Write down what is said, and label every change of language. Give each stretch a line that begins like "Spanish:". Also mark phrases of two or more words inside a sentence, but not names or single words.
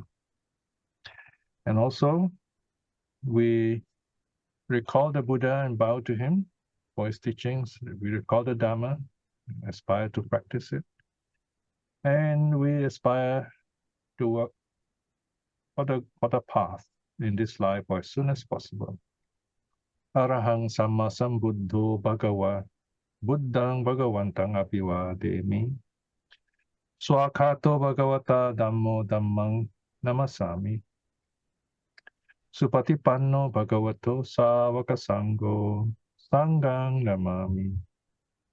English: And also, we recall the Buddha and bow to him for his teachings. We recall the Dharma, aspire to practice it. And we aspire to work for the path in this life as soon as possible.
Pali: Arahang Samma Sambuddho Bhagava Buddhang Bhagavantang Abhivademi Swakato Bhagavata Dhammo Dhammang Namasami Supatipanno Bhagavato Savaka Sangho Sanghang Namami.